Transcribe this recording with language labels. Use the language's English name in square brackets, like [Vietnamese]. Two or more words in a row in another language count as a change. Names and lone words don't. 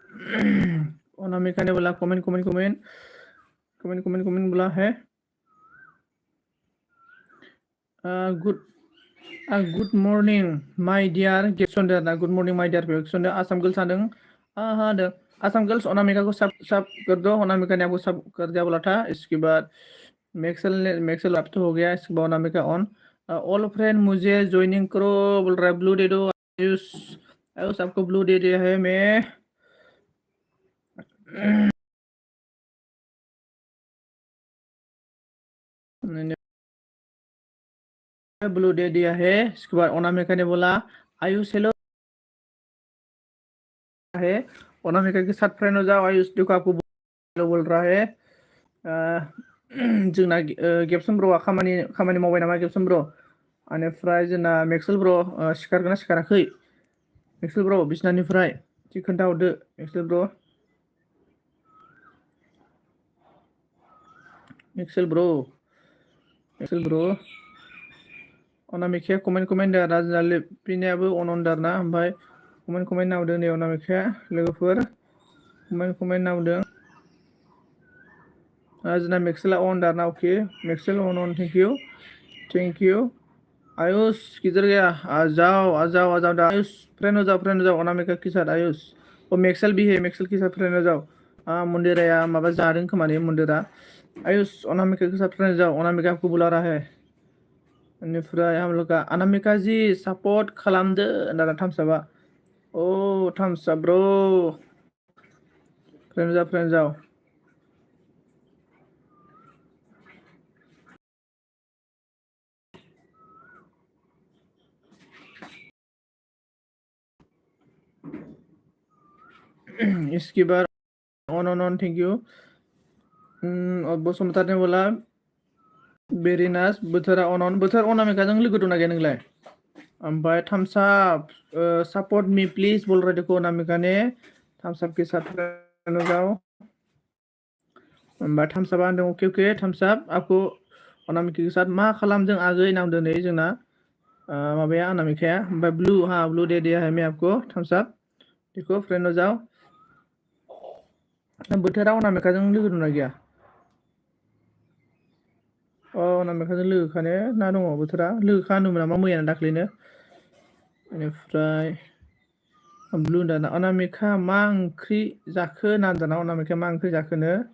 [Hindi] अनामिका ने बोला कमेंट बोला है [English] good morning my dear [Bodo] गेप्सनदे ना [English] good morning my dear [Bodo] गेप्सनदे आसाम गर्ल्स आदों हादों [Hindi] आसाम गर्ल्स अनामिका को सब कर दो अनामिका ने आपको सब कर दिया बोला था इसके बाद मैक्सल अब तो हो गया इसके बाद अनामिका ऑन ऑल फ्रेंड मुझे ज्वाइनिंग करो बोल रहा है ब्लू दे दो आयुष आयुष आपको ब्लू दे दिया है मैं ब्लू दे दिया है इसके बाद अनामिका ने बोला आयुष हेलो है अनामिका के साथ फ्रेंड हो जाओ आयुष देखो आपको बोल रहा है [Bodo] जोंना गेप्सन ब्र'आ खामानि मावबाय नामा गेप्सन ब्र' बेनिफ्राय जोंना मेक्सेल ब्र' सिखारगोना सिखाराखै मेक्सेल ब्र' बिसनानिफ्राय एसे खोन्थाहरदो मेक्सेल ब्र' अनामिकाया कमेन्ट राजा लिपिनायाबो अनदार ना ओमफ्राय कमेन्ट नावदों नै अनामिकाया लोगोफोर कमेन्ट नावदों जोंना मेक्सेला अनदार ना अके मेक्सेल अन [English] thank you [Hindi] आयुष किधर गया आ जाओ आयुष फ्रेंड हो जाओ अनामिका के साथ आयुष वो मेक्सेल भी है मेक्सेल के साथ फ्रेंड हो जाओ मंदिरा [Bodo] माबा जादों खोमा ने [Hindi] मंदिरा आयुष अनामिका के साथ फ्रेंड हो जाओ अनामिका आपको बुला रहा है बेनिफ्राय हम लोग का अनामिका जी सपोर्ट [Bodo] खालामदो होनना थामसाबा ओ थामसा ब्र' [Hindi] फ्रेंड जाओ इसके बाद ऑन [English] thank you [Hindi] बसुमतारी ने बोला [English] very nice [Bodo] बोथोरा बोथोर अनामिकाजों लोगो दंना गैया नोंलाय ओमफ्राय थामसाब [English] support me please [Hindi] बोल रहा देखो अनामिका ने थामसाब के साथ जाओ [Bodo] ओमफ्राय थामसाबा होनदों ओके थामसाब [Hindi] आपको अनामिका के साथ [Bodo] मा खालामदों आगै नामदों नै जोंना माबाया अनामिकाया ओमफ्राय [Hindi] ब्लू दे दिया है मैं आपको थामसाब देखो फ्रेंड हो जाओ [Bodo] बोथोरा अनामिकाजों लोगो दंना गैया अनामिकाजों लोगोखाने ना दङ बोथोरा लोगोखा होनदोंमोन नामा मैयानो दाख्लैनो बेनिफ्राय ब्लु दाना अनामिका मा ओंख्रि जाखो होनना दाना अनामिका मा ओंख्रि जाखोनो